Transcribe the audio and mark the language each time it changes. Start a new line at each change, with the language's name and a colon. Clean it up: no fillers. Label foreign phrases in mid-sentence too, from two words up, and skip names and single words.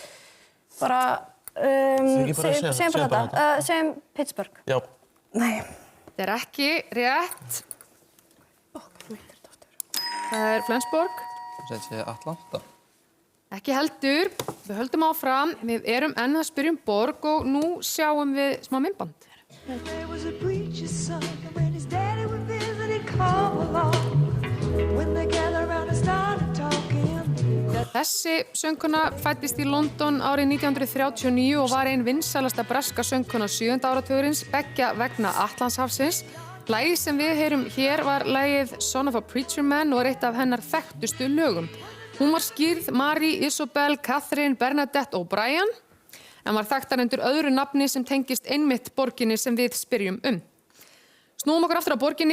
Icelandic: segjum Pittsburgh. Já. Nei. Þetta ekki rétt. Það Flensborg. Þetta sé Atlanta. Ekki heldur. Við höldum áfram. Við erum enn að spyrja borg og nú sjáum við smá myndband.
English: There was a preacher's son, and when his daddy would visit, he'd come along. When they gathered around and started talking.
Icelandic: Þessi söngkona fæddist í London árið 1939 og var ein vinsælasta breska söngkona 7. áratugurins beggja vegna Atlantshafsins. Lagið sem við heyrum hér var lagið Son of a Preacher Man og eitt af hennar þekktustu lögum. Hún var skírð Mary Isabel Catherine Bernadette O'Brien en var þekktar undir öðru nafni sem tengist einmitt borginni sem við spyrjum Snúum okkur aftur á borginni.